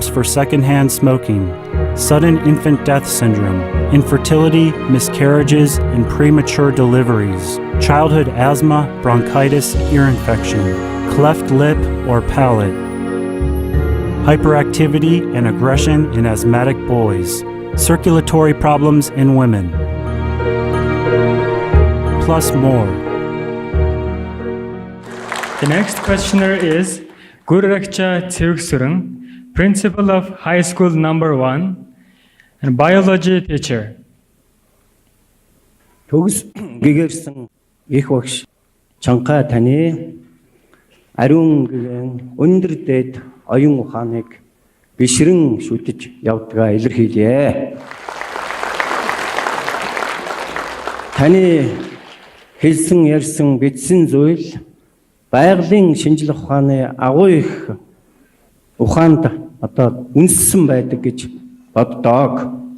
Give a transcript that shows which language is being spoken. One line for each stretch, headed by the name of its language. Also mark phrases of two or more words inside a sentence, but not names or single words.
English: for secondhand smoking, sudden infant death syndrome, infertility, miscarriages, and premature deliveries, childhood asthma, bronchitis, ear infection, cleft lip or palate, hyperactivity and aggression in asthmatic boys, circulatory problems in women, plus more. The next questioner is Gururaksha Tsiruksurung, Principal of High School Number 1 and Biology Teacher.
Mongolian: Төгс гэгэрсэн их багш чанга таны ариун гэгэн өндөр дэд оюун ухааныг бишрэн шүтэж явдгаа илэрхийлье. Таны хэлсэн ярьсан бичсэн зүйл байгалийн шинжлэх ухааны агуу их ухаанд үнссэн байдаг гэж боддог.